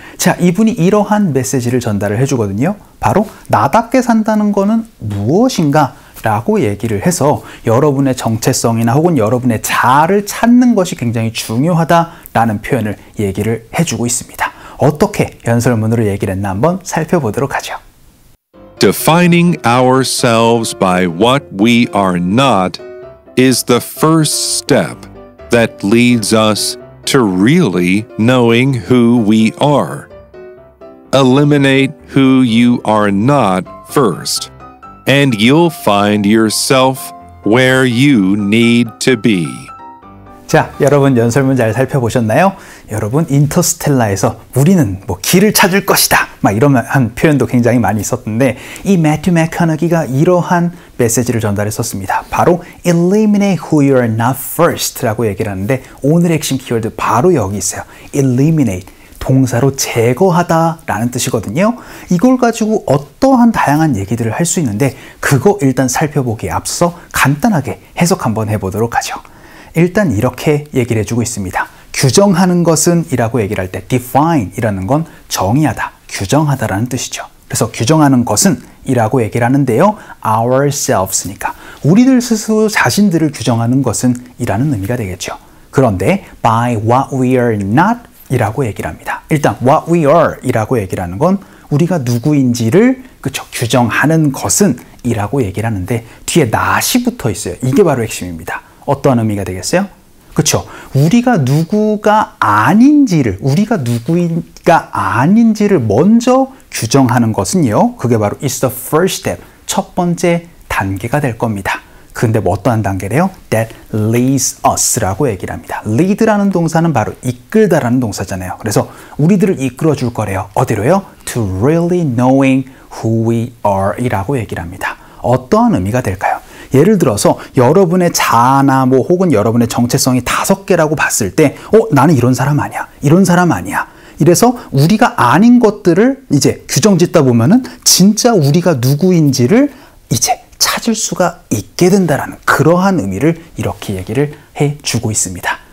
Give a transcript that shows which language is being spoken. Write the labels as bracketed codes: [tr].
[ko] 자, 이분이 이러한 메시지를 전달을 해주거든요. 바로 나답게 산다는 거는 무엇인가? 라고 얘기를 해서 여러분의 정체성이나 혹은 여러분의 자아를 찾는 것이 굉장히 중요하다라는 표현을 얘기를 해주고 있습니다. 어떻게 연설문으로 얘기를 했나 한번 살펴보도록 하죠. [en] Defining ourselves by what we are not is the first step that leads us to really knowing who we are. Eliminate who you are not first, and you'll find yourself where you need to be. [ko] 자, 여러분 연설문 잘 살펴보셨나요? 여러분 인터스텔라에서 우리는 뭐 길을 찾을 것이다 막 이런 표현도 굉장히 많이 있었는데, 이 매튜 맥커너기가 이러한 메시지를 전달했었습니다. 바로 [en] eliminate who you are not first [ko] 라고 얘기를 하는데, 오늘의 핵심 키워드 바로 여기 있어요. eliminate, 동사로 제거하다 라는 뜻이거든요. 이걸 가지고 어떠한 다양한 얘기들을 할 수 있는데, 그거 일단 살펴보기에 앞서 간단하게 해석 한번 해보도록 하죠. 일단 이렇게 얘기를 해주고 있습니다. 규정하는 것은 이라고 얘기를 할 때 define 이라는 건 정의하다, 규정하다라는 뜻이죠. 그래서 규정하는 것은 이라고 얘기를 하는데요, ourselves니까 우리들 스스로 자신들을 규정하는 것은 이라는 의미가 되겠죠. 그런데 [en] by what we are not [ko] 이라고 얘기를 합니다. 일단 [en] what we are [ko] 이라고 얘기를 하는 건 우리가 누구인지를 규정하는 것은 이라고 얘기를 하는데, 뒤에 not이 붙어 있어요. 이게 바로 핵심입니다. 어떠한 의미가 되겠어요? 그렇죠. 우리가 누구가 아닌지를, 우리가 누구가 아닌지를 먼저 규정하는 것은요, 그게 바로 [en] is the first step, [ko] 첫 번째 단계가 될 겁니다. 근데 뭐 어떠한 단계래요? [en] That leads us [ko] 라고 얘기를 합니다. lead라는 동사는 바로 이끌다라는 동사잖아요. 그래서 우리들을 이끌어 줄 거래요. 어디로요? [en] To really knowing who we are [ko] 이라고 얘기를 합니다. 어떠한 의미가 될까요? 예를 들어서 여러분의 자아나 뭐 혹은 여러분의 정체성이 5개라고 봤을 때, 나는 이런 사람 아니야, 이런 사람 아니야. 이래서 우리가 아닌 것들을 이제 규정 짓다 보면은 진짜 우리가 누구인지를 이제 찾을 수가 있게 된다라는 그러한 의미를 이렇게 얘기를 해주고 있습니다.